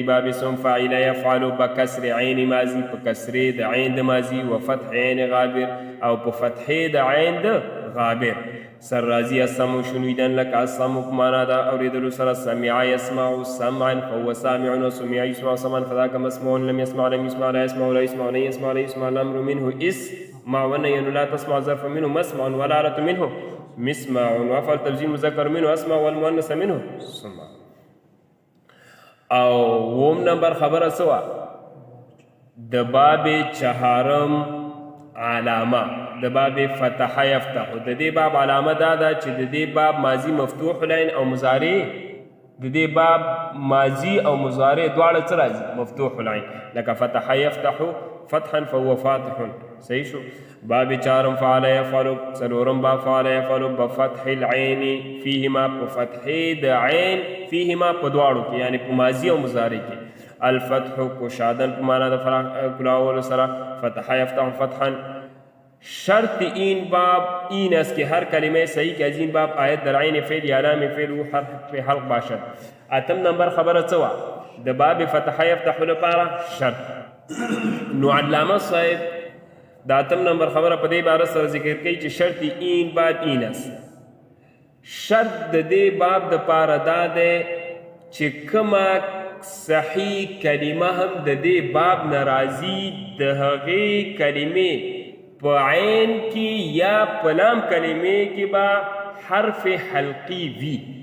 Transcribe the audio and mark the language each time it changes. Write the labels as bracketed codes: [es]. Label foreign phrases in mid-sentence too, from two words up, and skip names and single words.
[fa] باب سوم فاعل يفعل بکسر عین ماضي [ps] په کسرې د عین د ماضي [fa] و فتح عین غابر [ps] او په فتحې د عین د غابر سر راځي. [fa] السمع شنویدن [ps] لکه السمع په معنا ده اورېدلو سره. [ar] سمع يسمع سمعا فهو سامع وسمع يسمع سمعا فذاك مسموع لم يسمع لم يسمع لا يسمع لا يسمع لا يسمع لا يسمع الامر منه اسمع والنهي لا تسمع ظرف منه مسمع والآلة منه مسمع وافعل تبذير مذكر منه اسمع والمؤنث منه سمع. [ps] او اوم نمبر خبره څه وه؟ د باب چهارم علامه د باب فتح یفتح. د دې باب علامه دا ده چې د دې باب ماضي مفتوح العین او مضارع د دې باب ماضي او مضارع دواړه څه راځي؟ [ar] مفتوح العین. لکه فتح یفتح فتحا فهو فاتح. [ps] صحیح شو. [fa] باب چارم فعل یفعل، [ps] څلورم باب [ar] فعل یفعل بفتح العین فیهما، [ps] په فتحې د عین فیهما په دواړو کې، یعنی په ماضي او مضارع کې. [fa] الفتح کشادن [ps] په معنا د کلاولو سره، [ar] فتح یفتح فتحا. [fa] شرط این باب این است که هر کلمه صحیح که از این باب آیت در عین فعل یا لام فعل و حرف حلق باشد. [ps] اتم نمبر خبره څه وه د باب فتح یفتح لپاره شرط. نو علامه صاحب د اتم نمبر خبره په دې باره سره ذکر کوي چې [fa] شرط این بعد این است. [ps] شرط د دې باب د پاره دا دی چې کومه صحیح کلمه هم د دې باب نه راځي د هغې کلمې په عین کې یا په لام کلمې کې به حرف حلقي وي.